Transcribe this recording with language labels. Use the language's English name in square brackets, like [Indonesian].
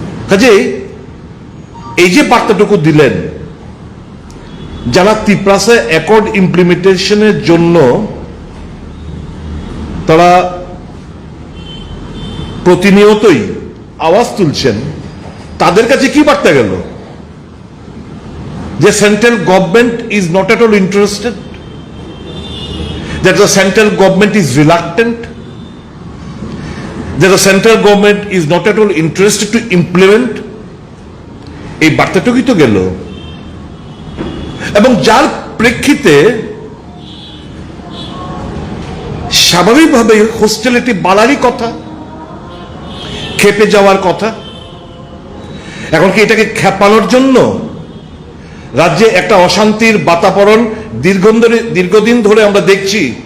[Bangla] কাজে এই যে বার্তাটুকু দিলেন, যারা ত্রিপুরাতে অ্যাকর্ড ইমপ্লিমেন্টেশনের জন্য তারা প্রতিনিয়তই আওয়াজ তুলছেন, তাদের কাছে কি বার্তা গেল? [English] যে central government is not at all interested, that the central government is reluctant, that the central government is not at all interested to implement, [Bangla] এই বার্তাটুকুই তো গেল। এবং যার প্রেক্ষিতে স্বাভাবিকভাবে হোস্টেলিটি বাড়ারই কথা, খেপে যাওয়ার কথা। এখন কি এটাকে খেপানোর জন্য রাজ্যে একটা অশান্তির বাতাবরণ দীর্ঘদিন ধরে আমরা দেখছি?